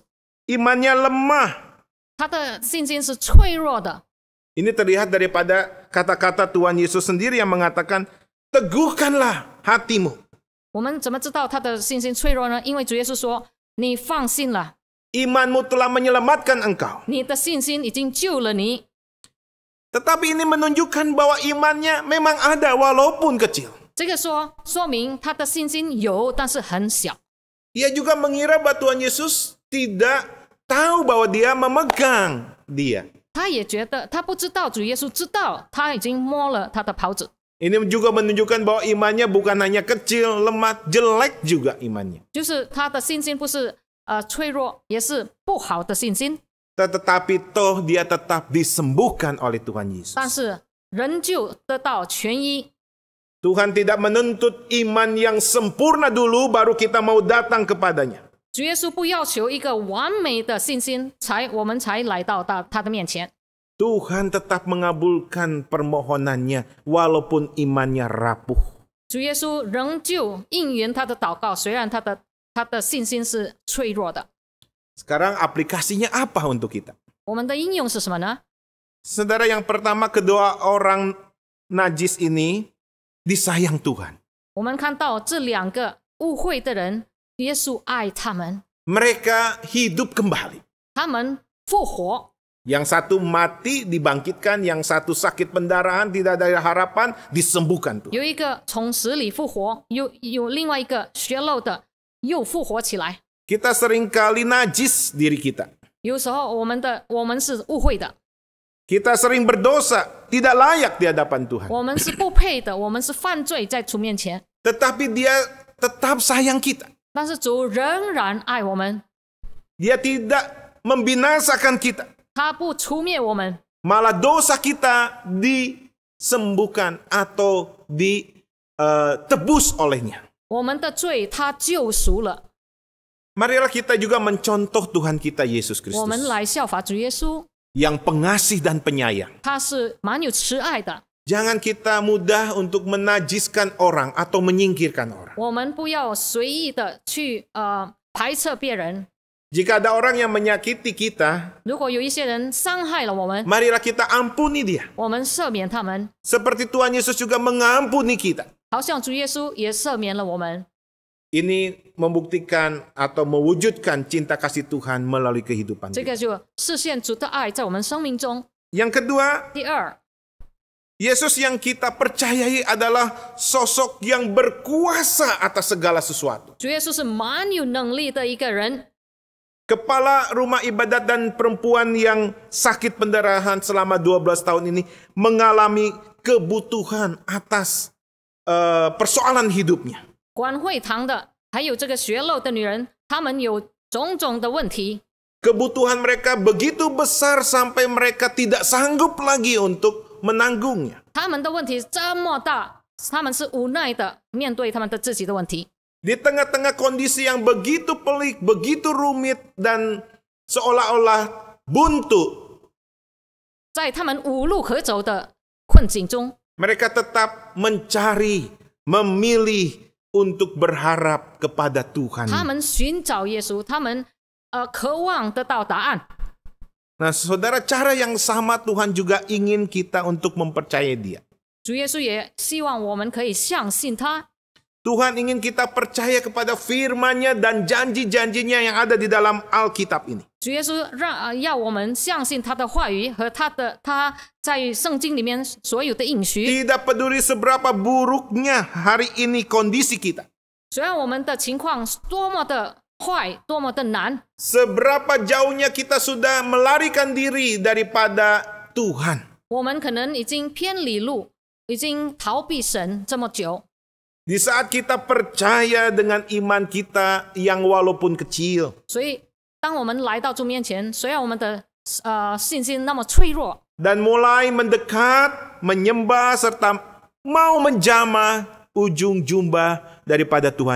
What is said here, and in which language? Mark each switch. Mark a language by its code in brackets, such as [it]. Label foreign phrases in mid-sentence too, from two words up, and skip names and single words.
[id] Imannya lemah. [zh] 她的信心是脆弱的。 [id] Ini terlihat daripada kata-kata Tuhan Yesus sendiri yang mengatakan, teguhkanlah hatimu. [zh] 我们怎么知道她的信心脆弱呢？因为主耶稣说，你放心了， [id] Imanmu telah menyelamatkan engkau. [zh] 你的信心已经救了你。 [id] Tetapi ini menunjukkan bahwa imannya memang ada walaupun kecil. [zh] 这个说明她的信心有，但是很小。 [id] Ia juga mengira bahwa Tuhan Yesus tidak tahu bahwa dia memegang dia. [zh] 他也觉得他不知道主耶稣知道，他已经摸了他的袍子。 [id] Ini juga menunjukkan bahwa imannya bukan hanya kecil, lemah, jelek juga imannya. [zh] 就是他的信心不是脆弱，也是不好的信心， [id] Tetapi toh dia tetap disembuhkan oleh Tuhan Yesus. [zh] 但是仍旧得到痊愈。 [id] Tuhan tidak menuntut iman yang sempurna dulu baru kita mau datang kepadanya. [zh] 主耶稣不要求一个完美的信心，我们才来到他的面前。 [id] Tuhan tetap mengabulkan permohonannya walaupun imannya rapuh. [zh] 主耶稣仍旧应允他的祷告，虽然他的信心是脆弱的。 [id] Sekarang aplikasinya apa untuk kita? [zh] 我们的应用是什么呢？ [id] Saudara, yang pertama, kedua orang najis ini disayang Tuhan. [zh] 我们看到这两个误会的人，耶稣爱他们， [id] Mereka hidup kembali. [zh] 他们复活。 [id] Yang satu mati dibangkitkan, yang satu sakit pendarahan tidak ada harapan disembuhkan Tuhan. [zh] 有一个从死里复活，有另外一个血漏的又复活起来。 [id] Kita seringkali najis diri kita. [zh] 有时候我们是误会的， [id] Kita sering berdosa, tidak layak di hadapan Tuhan. [zh] 我们是不配的，我们是犯罪在主面前。 [id] Tetapi dia tetap sayang kita. [zh] 但是主仍然爱我们， [id] Dia tidak membinasakan kita. [zh] 他不除灭我们， [id] Malah dosa kita disembuhkan atau ditebus olehnya. [zh] 我们的罪他救赎了。 [id] Marilah kita juga mencontoh Tuhan kita Yesus [zh] 我们 Kristus 来效法主耶稣， [id] yang pengasih dan penyayang. [zh] 他是蛮有慈爱的。 [id] Jangan kita mudah untuk menajiskan orang atau menyingkirkan orang. [zh] 我们不要随意的去排斥别人。 [id] Jika ada orang yang menyakiti kita, [zh] 如果有一些人伤害了我们， [id] marilah kita ampuni dia. [zh] 我们赦免他们， [id] Seperti Tuhan Yesus juga mengampuni kita. [zh] 好像主耶稣也赦免了我们。 [id] Ini membuktikan atau mewujudkan cinta kasih Tuhan melalui kehidupan [zh] 这 [id] kita. [zh] 个就实现主的爱在我们生命中。 [id] Yang kedua, [zh] 第二， [id] Yesus yang kita percayai adalah sosok yang berkuasa atas segala sesuatu. [zh] 主耶稣是蛮有能力的一个人。 [id] Kepala rumah ibadat dan perempuan yang sakit pendarahan selama 12 tahun ini mengalami kebutuhan atas persoalan hidupnya. [zh] 管会堂的，还有这个血漏的女人，她们有种种的问题， [id] Kebutuhan mereka begitu besar sampai mereka tidak sanggup lagi untuk menanggungnya. [zh] 她们的问题这么大，她们是无奈的面对她们的自己的问题。 [id] Di tengah-tengah kondisi yang begitu pelik, begitu rumit, dan seolah-olah buntu, [zh] 在她们无路可走的困境中， [id] mereka tetap mencari, memilih untuk berharap kepada Tuhan. [zh] 她们寻找耶稣，她们渴望得到答案。 [id] Nah, saudara, cara yang sama Tuhan juga ingin kita untuk mempercayai Dia. [zh] 主耶稣也希望我们可以相信他。 [id] Tuhan ingin kita percaya kepada firman-Nya dan janji-janjinya yang ada di dalam Alkitab ini. [zh] 主耶稣要我们相信他的话语和他在圣经里面所有的应许。 [id] Tidak peduli seberapa buruknya hari ini kondisi kita. [zh] 虽然我们的情况多么的坏，多么的难， [id] Seberapa jauhnya kita sudah melarikan diri daripada Tuhan. [zh] 我们可能已经偏离路，已经逃避神这么久。 [id] Di saat kita percaya dengan iman kita yang walaupun kecil. [zh] 所以，当我们来到主面前，虽然我们的信心那么脆弱， [id] Dan mulai mendekat, menyembah, serta mau menjamah ujung jubah daripada Tuhan